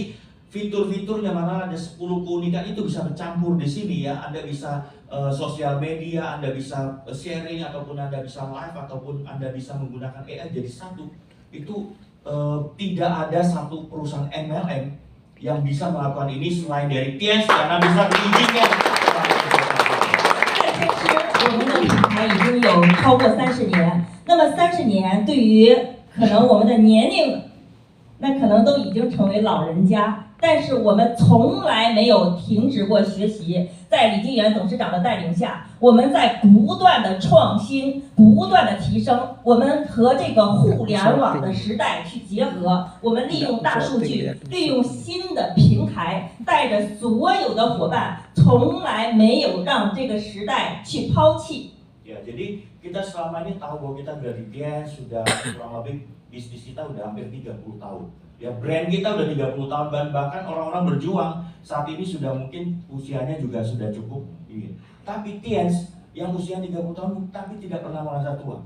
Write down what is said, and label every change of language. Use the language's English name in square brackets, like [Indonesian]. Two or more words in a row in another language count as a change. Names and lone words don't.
[Indonesian] Jadi fitur-fiturnya, mana ada 10 keunikan itu bisa bercampur di sini ya. Anda bisa sosial media, Anda bisa sharing, ataupun Anda bisa live, ataupun Anda bisa menggunakan AI jadi satu. Itu tidak ada satu perusahaan MLM yang bisa melakukan ini selain dari Tiens, karena bisa diizinkan. [Chinese] 我们的品牌已经有超过30年，那么30年对于可能我们的年龄，那可能都已经成为老人家，但是我们从来没有停止过学习。在李金元董事长的带领下，我们在不断的创新，不断的提升。我们和这个互联网的时代去结合，我们利用大数据，利用新的平台，带着所有的伙伴，从来没有让这个时代去抛弃。 [Indonesian] Ya, jadi kita selama ini tahu bahwa kita dari Tiens sudah kurang lebih bisnis kita udah hampir 30 tahun. Ya, brand kita udah 30 tahun, dan bahkan orang-orang berjuang saat ini sudah mungkin usianya juga sudah cukup. Tapi Tiens yang usia 30 tahun tapi tidak pernah merasa tua.